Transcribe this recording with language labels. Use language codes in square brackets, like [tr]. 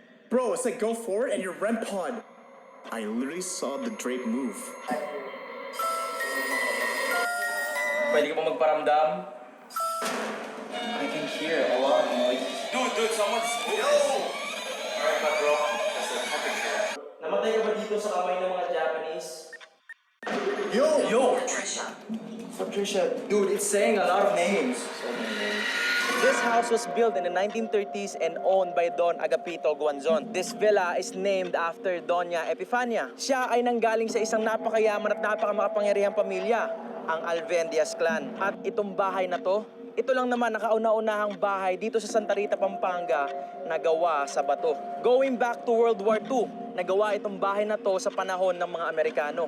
[en] Bro, it's like go for it and your REM pod. I literally saw the drape move. [tl] Pwede ka ba magparamdam? [en] I can hear a lot of noise. Dude, someone's moving. Alright, but bro, that's the temperature. [tl] Namatay ka ba dito sa kamay ng mga Japanese? Yo! Patricia. [en] Dude, it's saying a lot of names. So many names. This house was built in the 1930s and owned by Don Agapito Guanzon. This villa is named after Doña Epifania. [tl] Siya ay nanggaling sa isang napakayaman at napakamakapangyarihang pamilya, ang Alvendias clan. At itong bahay na to, ito lang naman nakauna-unahang bahay dito sa Santa Rita, Pampanga na gawa sa bato. [en] Going back to World War II, [tl] nagawa itong bahay na to sa panahon ng mga Amerikano.